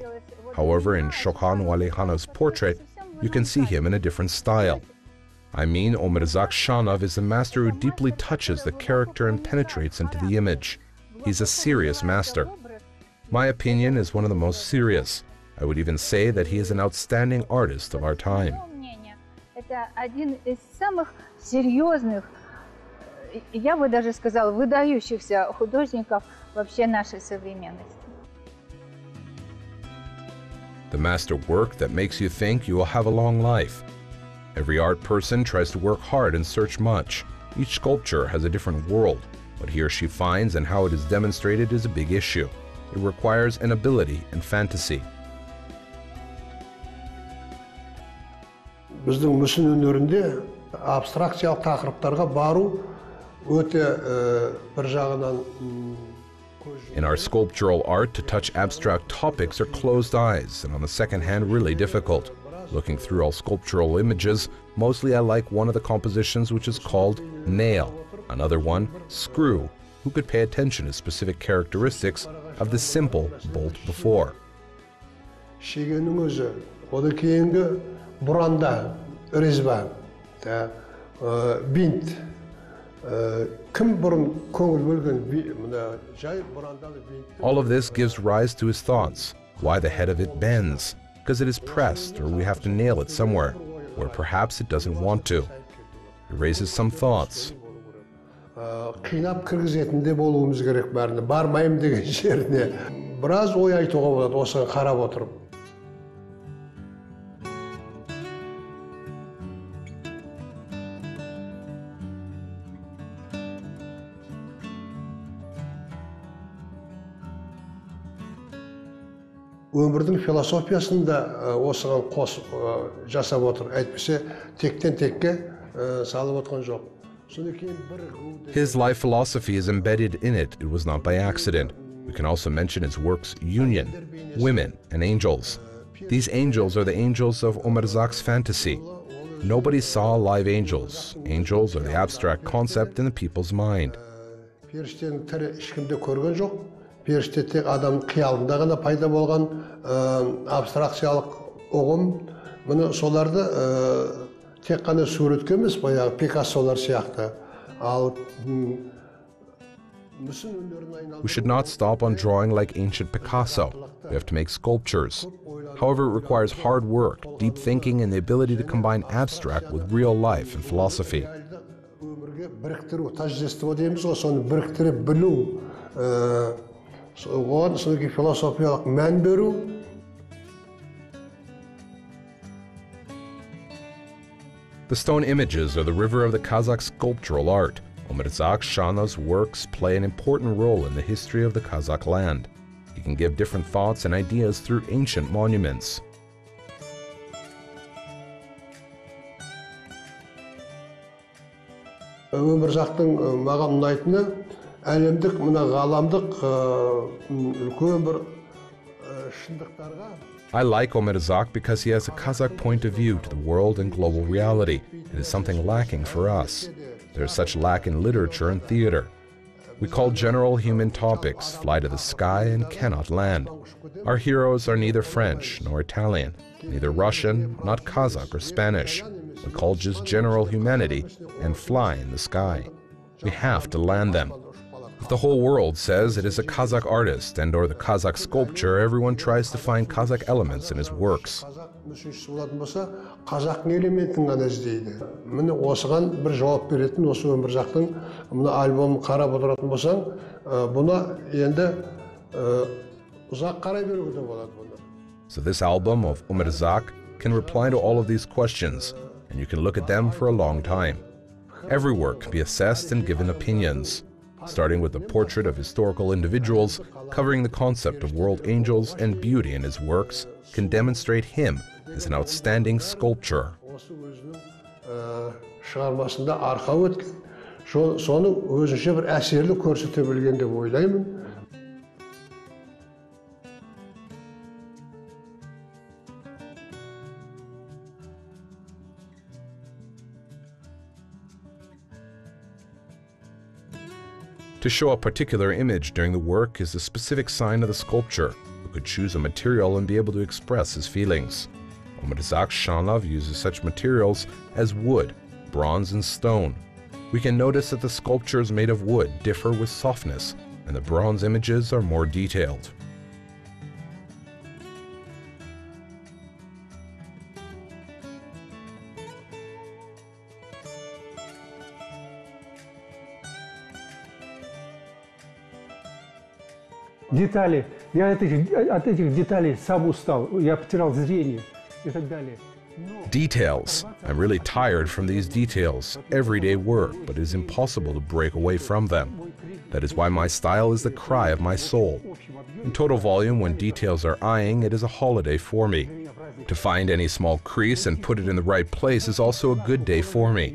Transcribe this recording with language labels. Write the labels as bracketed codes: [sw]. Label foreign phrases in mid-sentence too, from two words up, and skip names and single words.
[en] However, in Shokhan Walikhanov's portrait, you can see him in a different style. I mean, Omirzak Shanov is a master who deeply touches the character and penetrates into the image. He's a serious master. My opinion is one of the most serious. I would even say that he is an outstanding artist of our time. [ru] Это один из самых серьезных, я бы даже сказала, выдающихся художников вообще нашей современности. [en] The master work that makes you think you will have a long life. Every art person tries to work hard and search much. Each sculpture has a different world. What he or she finds and how it is demonstrated is a big issue. It requires an ability and fantasy. [kk] Біздің мүсін өнерінде абстракциялық тақырыптарға бару өте бір жағынан [en] In our sculptural art, to touch abstract topics are closed eyes, and on the second hand, really difficult. Looking through all sculptural images, mostly I like one of the compositions which is called Nail, another one, Screw, who could pay attention to specific characteristics of the simple bolt before. [kk] Шегенің өзі, одан кейінгі бұранда, резьба, бинт, [en] all of this gives rise to his thoughts. Why the head of it bends? Because it is pressed, or we have to nail it somewhere, where perhaps it doesn't want to. It raises some thoughts. [kk] Қинап кіргізетінде болуымыз керек бәріне. Бармайым деген жеріне. Біраз ой айтуға болады, осыған қарап отырып. Өмірдің философиясын да осыған қос жасап отыр. Әйтпесе тектен текке салып отқан жоқ. [en] His life philosophy is embedded in it. It was not by accident. We can also mention his works Union, Women, and Angels. These angels are the angels of Omirzak's fantasy. Nobody saw live angels. Angels are the abstract concept in the people's mind. [kk] Періштенің тірі ешкімде көрген жоқ. Періште тек адамның қиялында ғана пайда болған абстракциялық ұғым. Мұны соларды тек қана суретке емес, баяғы Пикассолар сияқты. [en] We should not stop on drawing like ancient Picasso. We have to make sculptures. However, it requires hard work, deep thinking, and the ability to combine abstract with real life and philosophy. [kk] Біріктіру, тәждество дейміз ғой, соны біріктіріп білу, оған соны философиялық мән беру. [en] The stone images are the river of the Kazakh sculptural art. Omirzak Shanov's works play an important role in the history of the Kazakh land. He can give different thoughts and ideas through ancient monuments. [kk] Omirzak'tың маған ұнайтыны әлемдік, мына ғаламдық үлкен бір шындықтарға. [en] I like Omirzak because he has a Kazakh point of view to the world and global reality. It is something lacking for us. There is such lack in literature and theater. We call general human topics, fly to the sky and cannot land. Our heroes are neither French nor Italian, neither Russian, not Kazakh or Spanish. We call just general humanity and fly in the sky. We have to land them. If the whole world says it is a Kazakh artist and or the Kazakh sculpture, everyone tries to find Kazakh elements in his works. [kk] Қазақтың элементін ғана іздейді. Міне осыған бір жауап беретін, осы Omirzak'тың мына альбомын қарап отыратын болсаң, бұны енді ұзақ қарай беруге болады бұны. [en] So this album of Omirzak can reply to all of these questions, and you can look at them for a long time. Every work can be assessed and given opinions, starting with the portrait of historical individuals, covering the concept of world angels and beauty in his works, can demonstrate him as an outstanding sculptor. [kk] Шығармасында арқа өткен, соны өзінше бір әсерлі көрсете білген деп ойлаймын. [en] To show a particular image during the work is a specific sign of the sculpture, who could choose a material and be able to express his feelings. Omirzak Shanov uses such materials as wood, bronze, and stone. We can notice that the sculptures made of wood differ with softness, and the bronze images are more detailed. [ru] Детали. Я от этих деталей сам устал. Я потерял зрение и так далее. [en] Details. I'm really tired from these details. Everyday work, but it is impossible to break away from them. That is why my style is the cry of my soul. In total volume, when details are eyeing, it is a holiday for me. To find any small crease and put it in the right place is also a good day for me.